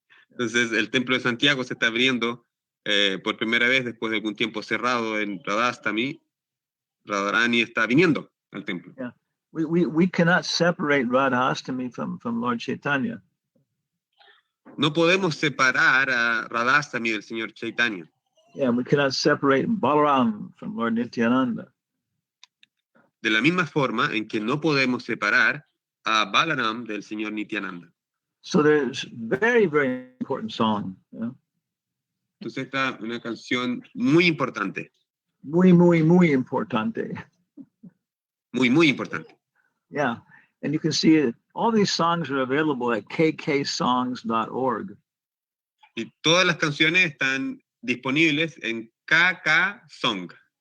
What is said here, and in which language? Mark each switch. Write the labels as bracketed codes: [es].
[es] Entonces el templo de Santiago se está abriendo por primera vez después de algún tiempo cerrado en Radhastami. Radharani está viniendo al templo. [en] Yeah, we cannot separate Radhastami from Lord Chaitanya. [es] No podemos separar a Radhastami del señor Chaitanya. [en] Yeah, we cannot separate Balaram from Lord Nityananda. [es] De la misma forma en que no podemos separar a Balaram del señor Nityananda. [en] So there's very, very important song. Yeah? [es] Entonces esta una canción muy importante. Muy, muy, muy importante. Muy, muy importante. [en] Yeah, and you can see it. All these songs are available at kksongs.org. [es] Y todas las canciones están disponibles en kksong.org.